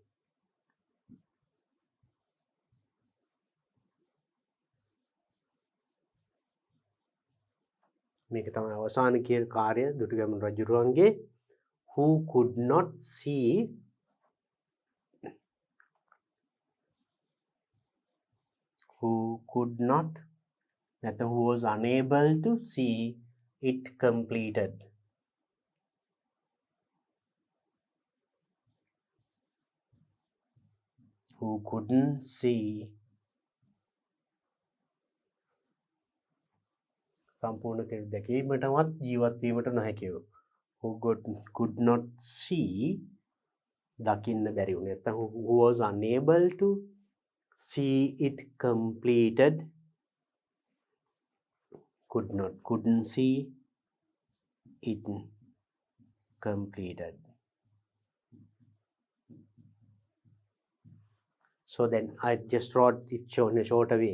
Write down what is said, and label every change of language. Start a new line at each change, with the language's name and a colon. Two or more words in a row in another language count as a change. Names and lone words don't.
Sinhala: මේක තමයි අවසාන කාර්ය දුටුගැමුණු රජුරුවන්ගේ.
English: who could not see නැත්නම් who was unable to see it completed. Who couldn't see
Sinhala: සම්පූර්ණ කර දැකීමටවත් ජීවත් වීමට නොහැකි වූ.
English: who could not see
Sinhala: දකින්න බැරි වුණේ.
English: නැත්නම් who was unable to see it completed. couldn't see it completed. So then I just wrote it in a short way.